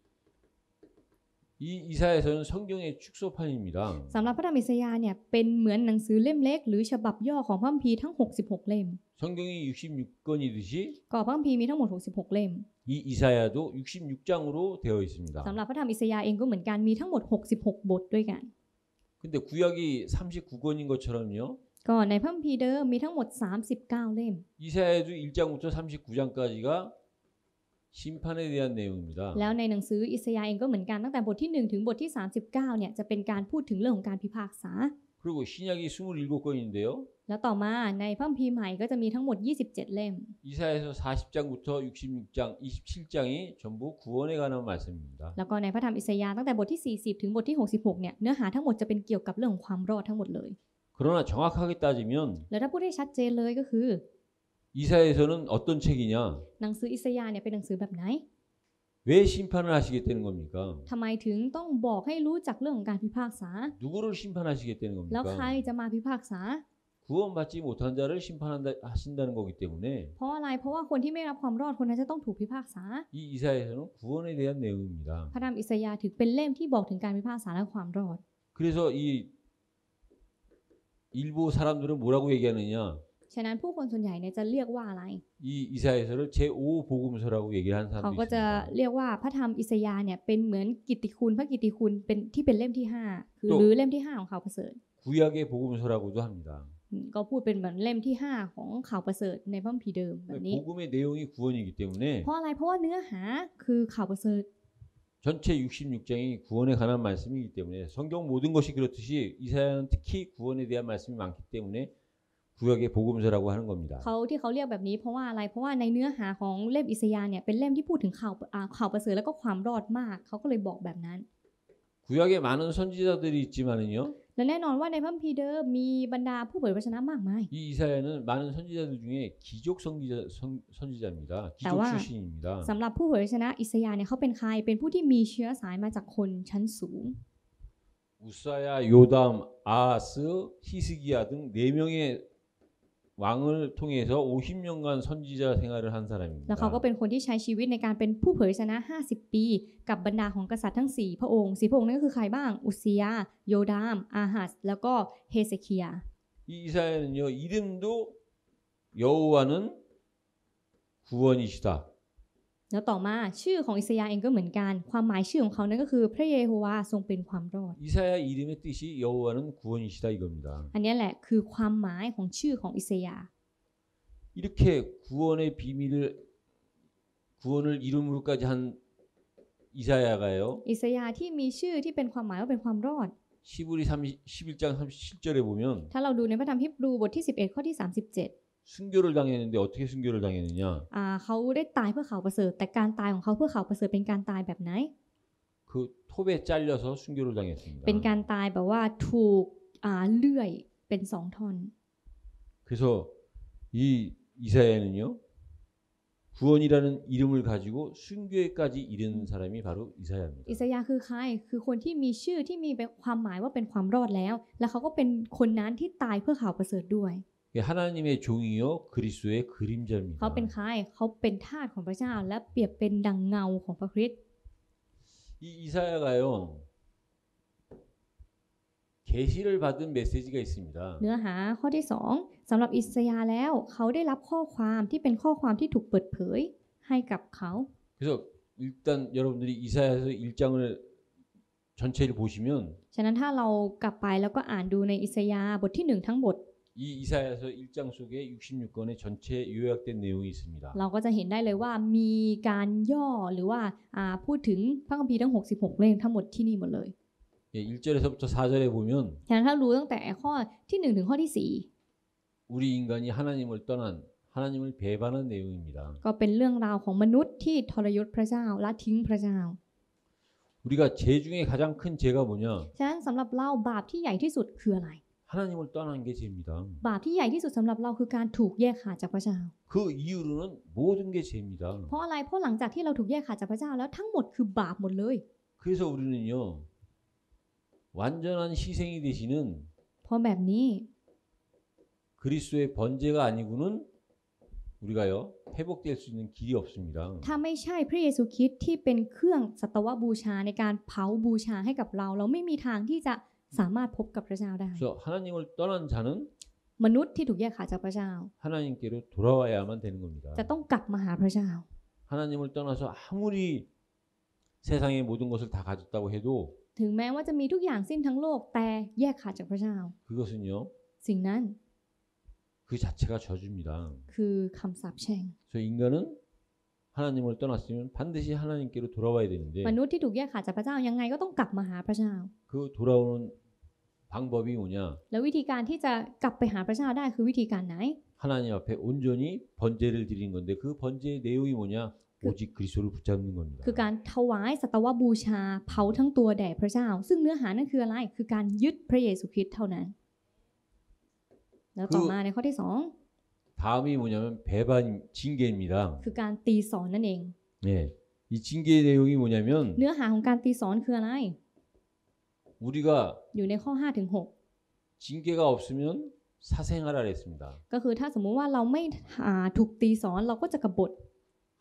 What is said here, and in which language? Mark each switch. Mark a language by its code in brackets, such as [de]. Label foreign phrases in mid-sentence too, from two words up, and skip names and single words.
[ko] 이 이사야서는 성경의 축소판입니다. [th] สำหรับพระธรรมอิสยาห์เนี่ยเป็นเหมือนหนังสือเล่มเล็กหรือฉบับย่อของพระคัมภีร์ทั้ง66เล่ม [ko] 성경이 66권이듯이 [th] ก็พระคัมภีร์มีทั้งหมด66เล่ม [ko] 이 이사야도 66장으로 되어 있습니다. [th] สำหรับพระธรรมอิสยาห์เองก็เหมือนกันมีทั้งหมด66บทด้วยกัน [ko] 근데 구약이 39권인 것처럼요. [th] ก็ในพระคัมภีร์เดิมมีทั้งหมด39เล่ม [ko] 이사야도 1장부터 39장까지가 심판에 대한 내용입니다. [th] แล้วในหนังสืออิสยาห์เองก็เหมือนกันตั้งแต่บทที่1ถึงบทที่39เนี่ยจะเป็นการพูดถึงเรื่องของการพิพากษา [ko] 그리고 신약이 27권인데요. [th] แล้วต่อมาในพระคัมภีร์ใหม่ก็จะมีทั้งหมด27เล่ม [ko] 이사야에서 40장부터 66장, 27장이 전부 구원에 관한 말씀입니다. [th] แล้วก็ในพระธรรมอิสยาห์ตั้งแต่บทที่40ถึงบทที่66เนี่ยเนื้อหาทั้งหมดจะเป็นเกี่ยวกับเรื่องของความรอดทั้งหมดเลย [ko] 그러나 정확하게 따지면 [th] แล้วถ้าพูดให้ชัดเจนเลยก็คือ [ko] 이사야에서는 어떤 책이냐? [th] หนังสืออิสยาห์เนี่ยเป็นหนังสือแบบไหน [ko] 왜 심판을 하시겠다는 겁니까? [th] ทำไมถึงต้องบอกให้รู้จักเรื่องของการพิพากษา [ko] 누구를 심판하시겠다는 [th] แล้วใคร [ko] 겁니까? [th] จะมาพิพากษา [ko] 구원받지 못한 자를 심판하신다는 거기 때문에 [th] เพราะอะไรเพราะว่าคนที่ไม่รับความรอดคนนั้นจะต้องถูกพิพากษา [ko] 이 이사야에서는 구원에 대한 내용입니다. [th] พระธรรมอิสยาห์ถือเป็นเล่มที่บอกถึงการพิพากษาและความรอด [ko] 그래서 이 일부 사람들은 뭐라고 얘기하느냐? [th] ฉะนั้นผู้คนส่วนใหญ่เนี่ยจะเรียกว่าอะไร [ko] 이 이사야서를 제5 복음서라고 얘기를 하는 [th] เขา [ko] 사람도 [th] ก็จะ [ko] 있습니다. [th] เรียกว่าพระธรรมอิสยาห์เนี่ยเป็นเหมือนกิตติคุณพระกิตติคุณเป็นที่เป็นเล่มที่5คือ โต หรือเล่มที่5ของข่าวประเสริฐ [ko] 구약의 복음서라고도 합니다. [th] ก็พูดเป็นเหมือนเล่มที่5ของข่าวประเสริฐในพระคัมภีร์เดิมแบบนี้ [ko] 복음의 내용이 구원이기 때문에 [th] เพราะอะไรเพราะว่าเนื้อหาคือข่าวประเสริฐ [ko] 전체 66장이 구원에 관한 말씀이기 때문에 성경 모든 것이 그렇듯이 이사야는 특히 구원에 대한 말씀이 많기 때문에 구약의 복음서라고 하는 겁니다. [th] เขาที่เขาเรียกแบบนี้เพราะว่าอะไรเพราะว่าในเนื้อหาของเล่มอิสยาห์เนี่ยเป็นเล่มที่พูดถึงข่าวประเสริฐแล้วก็ความรอดมากเขาก็เลยบอกแบบนั้น [ko] 구약에 많은 선지자들이 있지만은요. [th] และแน่นอนว่าในพระคัมภีร์เดิมมีบรรดาผู้เผยพระชนะมากมาย [ko] 이 이사야는 많은 선지자들 중에 기족 선지자입니다. 기족 나와. 출신입니다. [th] สำหรับผู้เผยพระชนะอิสยาห์เนี่ยเขาเป็นใครเป็นผู้ที่มีเชื้อสายมาจากคนชั้นสูง [ko] 우사야, 요담, 아하스, 히스기야 등 4명의 왕을 통해서 50년간 선지자 생활을 한 [th] แล้วเขาก็ [ko] 사람입니다. [th] เป็นคนที่ใช้ชีวิตในการเป็นผู้เผยพระชนะ50 ปีกับบรรดาของกษัตริย์ทั้ง4พระองค์4พระองค์นั้นก็คือใครบ้างอุสยาห์โยดามอาฮัสแล้วก็เฮเซคียา [ko] 이 이사야는요. 이름도 여호와는 구원이시다. [th] แล้วต่อมาชื่อของอิสยาห์เองก็เหมือนกันความหมายชื่อของเขานั้นก็คือพระเยโฮวาทรงเป็นความรอด [ko] 이사야 이름의 뜻이 여호와는 구원이시다 이겁니다. [th] อันนี้แหละคือความหมายของชื่อของอิสยาห์ [ko] 이렇게 구원의 비밀을 구원을 이름으로까지 한 이사야가요. [th] อิสยาห์ที่มีชื่อที่เป็นความหมายว่าเป็นความรอด [ko] 시브리 11장 37절에 보면 [th] ถ้าเราดูในพระธรรมฮีบรูบทที่11ข้อที่37 [ko] 순교를 당했는데 어떻게 순교를 당했느냐? [th] เขาได้ตายเพื่อข่าวประเสริฐแต่การตายของเขาเพื่อข่าวประเสริฐเป็นการตายแบบไหน [ko] 그 톱에 잘려서 순교를 당했습니다. [th] เป็นการตายแบบว่าถูกเลื่อยเป็น2ท่อน [ko] 그래서 이 이사야는요. 구원이라는 이름을 가지고 순교에까지 이르는 사람이 바로 이사야입니다. [th] อิสยาห์คือใครคือคนที่มีชื่อที่มีความหมายว่าเป็นความรอดแล้ว และเขาก็เป็นคนนั้นที่ตายเพื่อข่าวประเสริฐด้วย [ko] 하나님의 종이요 그리스도의 [th] เขา [ko] 그림자입니다. [th] เป็นใครเขาเป็นทาสของพระเจ้าและเปรียบเป็นดังเงาของพระคริสต์ [ko] 이 이사야가요. 계시를 받은 메시지가 있습니다. [th] เนื้อหาข้อที่2สำหรับอิสยาห์แล้วเขาได้รับข้อความที่เป็นข้อความที่ถูกเปิดเผยให้กับเขา [ko] 그래서 일단 여러분들이 이사야서 1장을 전체를 보시면 [th] ฉะนั้นถ้าเรากลับไปแล้วก็อ่านดูในอิสยาห์บทที่1ทั้งบท [ko] 이 이사야서 1장 속에 66권의 전체 요약된 내용이 있습니다. [th] เราก็จะเห็นได้เลยว่ามีการย่อหรือว่าพูดถึงพระคัมภีร์ทั้ง66เล่มทั้งหมดที่นี่หมดเลย [ko] 예, 1절에서부터 4절에 보면 [th] ฉะนั้นถ้ารู้ตั้งแต่ข้อที่1ถึงข้อที่ [ko] 우리 인간이 하나님을 떠난 하나님을 배반한 내용입니다. [th] 4ก็เป็นเรื่องราวของมนุษย์ที่ทรยศพระเจ้าละทิ้งพระเจ้า [ko] 우리가 죄 중에 가장 큰 죄가 뭐냐? [th] ฉะนั้นสำหรับเราบาปที่ใหญ่ที่สุดคืออะไร [ko] 하나님을 떠난 게 죄입니다. [th] บาปที่ใหญ่ที่สุดสำหรับเราคือการถูกแยกขาดจากพระเจ้า [ko] 그 이후로는 모든 게 죄입니다. [th] เพราะอะไรเพราะหลังจากที่เราถูกแยกขาดจากพระเจ้าแล้วทั้งหมดคือบาปหมดเลย [ko] 그래서 우리는요. 완전한 희생이 되시는 [th] เพราะแบบนี้ [ko] 그리스도의 번제가 아니고는 우리가요. 회복될 수 있는 길이 없습니다. [th] ถ้าไม่ใช่พระเยซูคริสต์ที่เป็นเครื่องสัตวบูชาในการเผาบูชาให้กับเราเราไม่มีทางที่จะสามารถพบกับพระเจ้าได้ [ko] 그래서 하나님을 떠난 자는 [th] มนุษย์ที่ถูกแยกขาดจากพระเจ้า [ko] 하나님께로 돌아와야만 되는 겁니다. [th] จะต้องกลับมาหาพระเจ้า [ko] 하나님을 떠나서 아무리 세상의 모든 것을 다 가졌다고 해도 [th] ถึงแม้ว่าจะมีทุกอย่างสิ้นทั้งโลกแต่แยกขาดจากพระเจ้า [ko] 그것은요. [th] สิ่งนั้น [ko] 그 자체가 저주입니다. [th] คือคำสาปแช่ง [ko] 그래서 인간은 하나님을 떠났으면 반드시 하나님께로 돌아와야 되는데 [th] มนุษย์ที่ถูกแยกขาดจากพระเจ้ายังไงก็ต้องกลับมาหาพระเจ้า [ko] 그 돌아오는 방법이 뭐냐? [th] แล้ววิธีการที่จะกลับไปหาพระเจ้าได้คือวิธีการไหน [ko] 하나님 앞에 온전히 번제를 드리는 건데 그 번제의 내용이 뭐냐? 오직 그리스도를 붙잡는 겁니다. [th] คือการถวายสัตวบูชาเผาทั้งตัวแด่พระเจ้า ซึ่งเนื้อหานั่นคืออะไรคือการยึดพระเยซูคริสต์เท่านั้น แล้วต่อมาในข้อที่ [ko] 다음이 뭐냐면 배반 징계입니다. [th] 2 คือการตีสอนนั่นเอง [ko] 네. 이 징계의 내용이 뭐냐면 [th] เนื้อหาของการตีสอนคืออะไร [ko] 우리가 [th] อยู่ในข้อ5ถึง [ko] 징계가 없으면 사생활을 했습니다. [th] 6ก็คือถ้าสมมุติว่าเราไม่ถูกตีสอนเราก็จะกบฏ